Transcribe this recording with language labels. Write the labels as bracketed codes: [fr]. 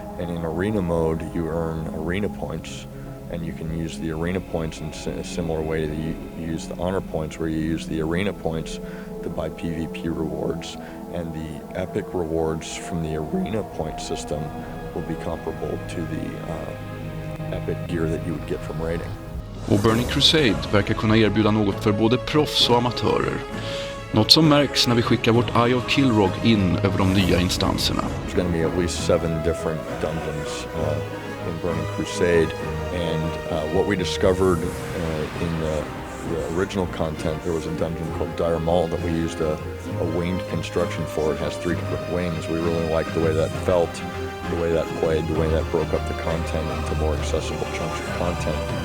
[en] And in arena mode, you earn arena points, and you can use the arena points in a similar way that you use the honor points, where you use the arena points to buy PvP rewards. And the epic rewards from the arena point system will be comparable to the epic gear that you would get from raiding. [sv] Och Burning Crusade verkar kunna erbjuda något för både proffs och amatörer. Något som märks när vi skickar vårt Eye of Kilrog in över de nya instanserna. [en] There's going to be at least 7 different dungeons in Burning Crusade, and what we discovered in the original content, there was a dungeon called Dire Maul that we used a winged construction for. It has 3 different wings. We really liked the way that felt, the way that played, the way that broke up the content into more accessible chunks of content.